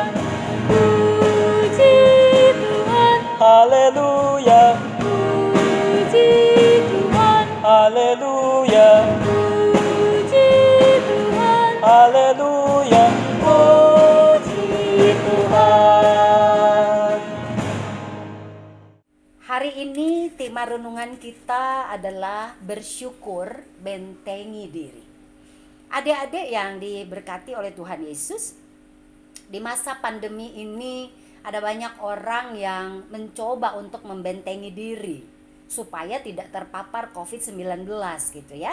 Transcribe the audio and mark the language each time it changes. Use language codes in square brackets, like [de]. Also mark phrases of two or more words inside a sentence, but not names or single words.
[id] Puji Tuhan. Haleluya. Puji Tuhan. Haleluya. Puji Tuhan. Haleluya. Puji Tuhan. Hari ini tema renungan kita adalah bersyukur, bentengi diri. Adik-adik yang diberkati oleh Tuhan Yesus, di masa pandemi ini ada banyak orang yang mencoba untuk membentengi diri supaya tidak terpapar COVID-19 gitu ya.